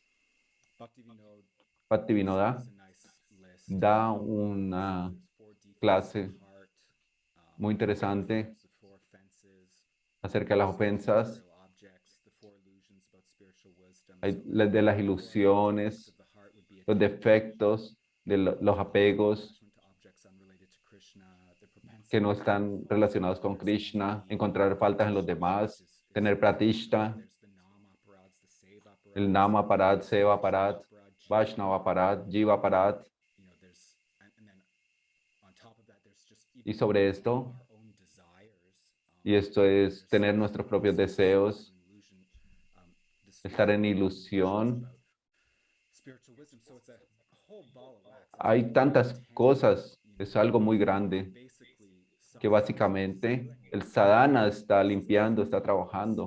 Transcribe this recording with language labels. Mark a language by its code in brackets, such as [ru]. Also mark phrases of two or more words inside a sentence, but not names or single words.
[es] Bhaktivinoda da una clase muy interesante acerca de las ofensas, de las ilusiones, los defectos, de los apegos que no están relacionados con Krishna, encontrar faltas en los demás, tener pratishta, el [sa] nama parad, seva parad, vaishnava parad, jiva parad. [es] Y sobre esto, y esto es tener nuestros propios deseos, estar en ilusión. Hay tantas cosas, es algo muy grande, que básicamente el sadhana está limpiando, está trabajando.